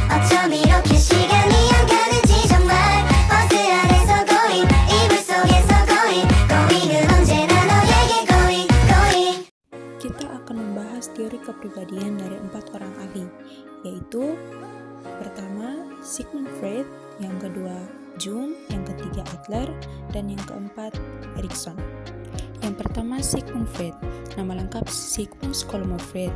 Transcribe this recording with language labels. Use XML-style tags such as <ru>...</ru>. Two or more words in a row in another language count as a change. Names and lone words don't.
<ko>어쩜 이렇게 시간이 안 가는지 정말 버스 안에서 고잉 이불 속에서 고잉은 언제나 너에게 고잉.</ko> <id>Kita akan membahas teori kepribadian dari 4 orang ahli, yaitu pertama Sigmund Freud, yang kedua Jung, yang ketiga Adler, dan yang keempat Erikson. Yang pertama Sigmund Freud, nama lengkap Sigmund Skolomo Freud.</id>